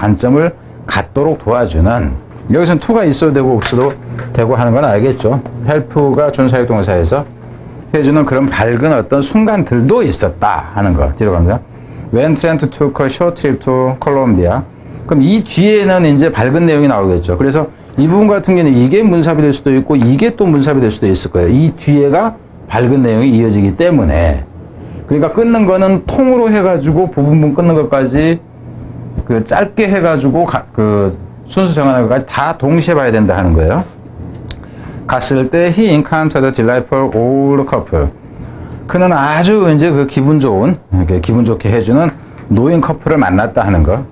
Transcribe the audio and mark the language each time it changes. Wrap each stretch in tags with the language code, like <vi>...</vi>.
<ko>관점을 갖도록 도와주는 여기서는 to가 있어도 되고 없어도 되고 하는 건 알겠죠. help가 준사역 동사에서 해주는 그런 밝은 어떤 순간들도 있었다 하는 거 뒤로 갑니다.</ko> <en>When Trent took a short trip to Colombia.</en> <ko>그럼 이 뒤에는 이제 밝은 내용이 나오겠죠. 그래서 이 부분 같은 경우는 이게 문삽이 될 수도 있고 이게 또 문삽이 될 수도 있을 거예요. 이 뒤에가 밝은 내용이 이어지기 때문에 그러니까 끊는 거는 통으로 해가지고 부분분 끊는 것까지 그 짧게 해가지고 그 순서 정하는 것까지 다 동시에 봐야 된다 하는 거예요. 갔을 때</ko> <en>he encountered a delightful old couple.</en> <ko>그는 아주 이제 그 기분 좋게 해주는 노인 커플을 만났다 하는 거.</ko>